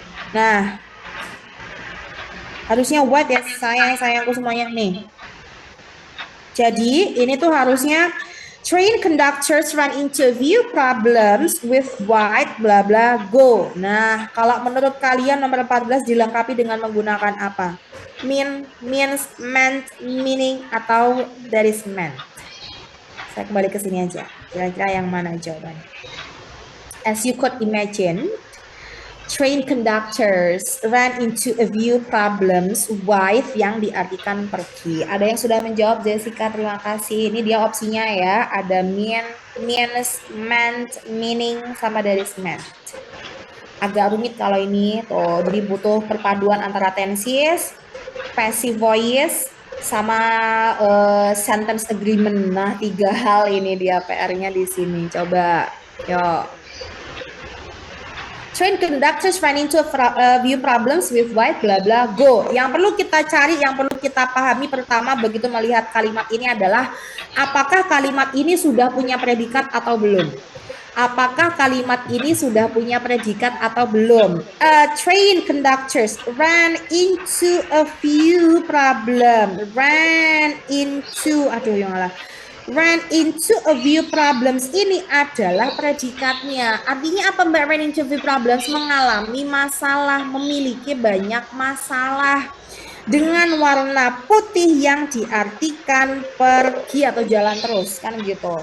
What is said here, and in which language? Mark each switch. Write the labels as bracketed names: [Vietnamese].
[Indonesian] Nah, harusnya white ya sayangku semuanya nih. Jadi ini tuh harusnya [English] train conductors run into few problems with white bla bla go. Nah, kalau menurut kalian nomor 14 dilengkapi dengan menggunakan apa? Means, meant, meaning, atau that is meant? [Indonesian] Saya kembali ke sini aja. Kira-kira yang mana jawabannya? [English] As you could imagine, train conductors ran into a few problems with [Indonesian] yang diartikan pergi. Ada yang sudah menjawab, Jessica, terima kasih. Ini dia opsinya ya, ada means, meant, meaning, sama that is meant. Agak rumit kalau ini tuh, jadi butuh perpaduan antara tenses, passive voice, sama sentence agreement. Nah, 3 hal ini dia PR-nya di sini. Coba, yuk. [English] Train conductors run into few problems with white bla bla go. [Indonesian] Yang perlu kita cari, yang perlu kita pahami pertama begitu melihat kalimat ini adalah apakah kalimat ini sudah punya predikat atau belum? Apakah kalimat ini sudah punya predikat atau belum? [English] Train conductors ran into a few problem. Ran into, [Indonesian] aduh yang ngalah. [English] Ran into a few problems [Indonesian] ini adalah predikatnya. Artinya apa Mbak? [English] Ran into a few problems, [Indonesian] mengalami masalah, memiliki banyak masalah. Dengan warna putih yang diartikan pergi atau jalan terus kan gitu.